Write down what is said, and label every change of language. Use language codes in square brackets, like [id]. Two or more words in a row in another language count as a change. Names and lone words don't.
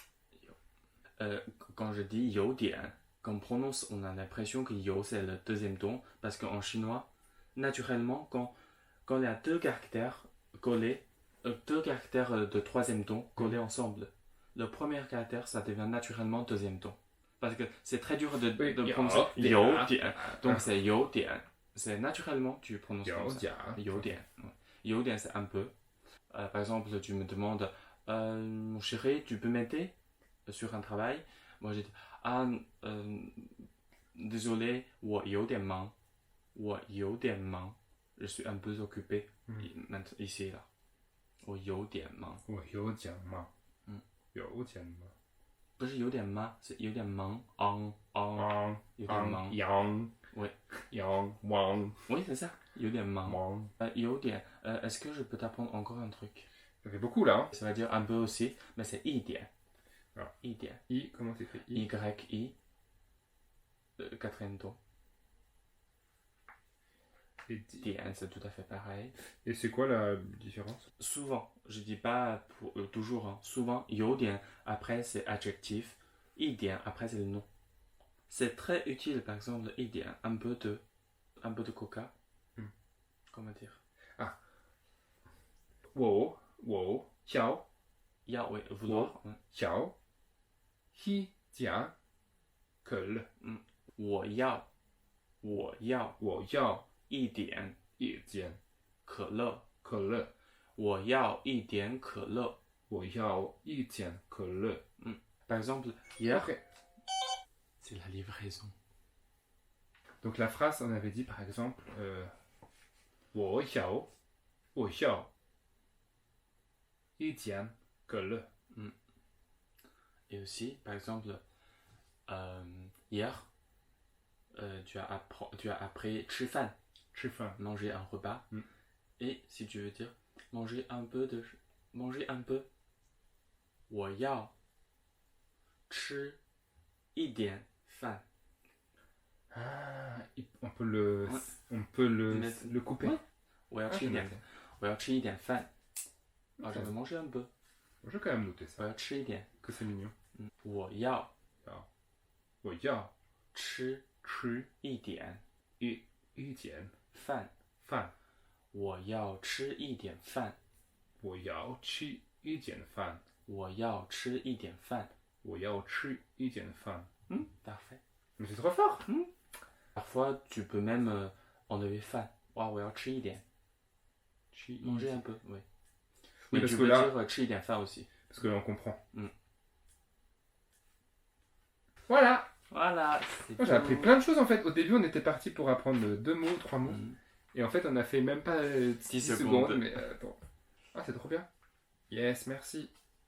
[fr] Quand je dis 有点, quand on prononce, on a l'impression que yo c'est le deuxième ton, parce qu'en chinois, naturellement, quand il y a deux caractères collés, deux caractères de troisième ton collés ensemble, le premier caractère, ça devient naturellement deuxième ton. Parce que c'est très dur de prononcer 有点. Donc c'est 有点. C'est naturellement, tu prononces comme ça. [zh] 有点. Ouais. 有点, [fr] c'est un peu. Par exemple, tu me demandes, mon chéri, tu peux m'aider sur un travail? Moi, j'ai dit, désolé, [zh] 我有点忙. 我有点忙. [fr] Je suis un peu occupé ici, là. [zh] 我有点忙. 我有点忙. 有点忙. 不是有点忙, c'est 有点忙. 有点忙. Yang. [fr] Oui. [zh] Yang. Wang. [fr] Oui, c'est ça. [zh] 有点忙. Wang. 有点. [fr] Est-ce que je peux t'apprendre encore un truc? Ça fait beaucoup là. Hein. Ça veut dire un peu aussi, mais c'est 一点. Alors, [zh] 一点. I, [fr] comment t'écris I? Y-I. Quatrième ton. Et Dien, c'est tout à fait pareil. Et c'est quoi la différence? Souvent, je dis pas pour, toujours, hein. Souvent, [zh] 有点, [fr] après c'est adjectif, [zh] 一点, [fr] après c'est le nom. C'est très utile, par exemple, [zh] 一点, [fr] un peu de coca. Comment dire? [zh] Ah. 我想 Ya, [fr] oui, vouloir. [zh] 想一点可乐。我要一点可乐。我要一点可乐。 [fr] Par exemple, hier, Ok. c'est la livraison. Donc la phrase, on avait dit par exemple, [zh] 我要一点可乐。 [fr] Et aussi, par exemple, hier, tu as appris 吃饭, [zh] 吃饭 [fr] manger un repas. Et si tu veux dire manger un peu, [zh] 我要吃一点饭 [fr] Ah, on peut le, Ouais. on peut Mais- le couper. Ouais. [zh] 我要 [fr] Ah, [zh] 吃一 [fr] je [zh] 点 [fr] note. [zh] 我要吃一点饭 Ah, [fr] Ok. je vais manger un peu Je vais quand même noter [zh] 我 [fr] ça, [zh] 要吃一点 [fr] que c'est mignon. [zh] 我要 Oh, ya, 吃吃一点一点饭饭。我要吃一点饭我要吃一点饭。我要吃一点饭我要吃一点饭。 [fr] Parfait. Mais c'est trop fort. Parfois, tu peux même enlever fan. Waouh, [zh] 我要吃一点 [fr] Manger un peu, oui. Oui, Mais parce tu que peux là- dire [zh] 吃一点饭 [fr] aussi. Parce que là, on comprend. Mm. Voilà. Voilà, c'est Moi, j'ai tout. appris plein de choses en fait. Au début, on était parti pour apprendre 2 mots, 3 mots. Mm. Et en fait, on a fait même pas 10 secondes. secondes. Mais bon. Ah, c'est trop bien. Yes, merci.